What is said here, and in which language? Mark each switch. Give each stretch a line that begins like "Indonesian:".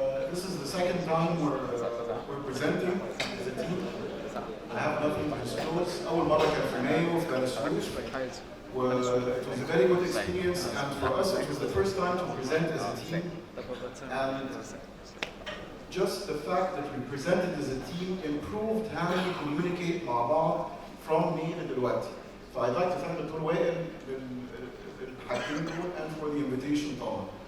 English: This is the second time we're presenting as a team. I have nothing to disclose.
Arabic: أول مرة كان في مايو في بنسويف.
English: It was a very good experience, and for us it was the first time to present as a team. And just the fact that we presented as a team improved how we communicate
Arabic: مع بعض
English: from me
Arabic: لدلوقتي.
English: So I'd like to thank
Arabic: دكتور وائل للحاجتين دول
English: and for the invitation
Arabic: طبعا.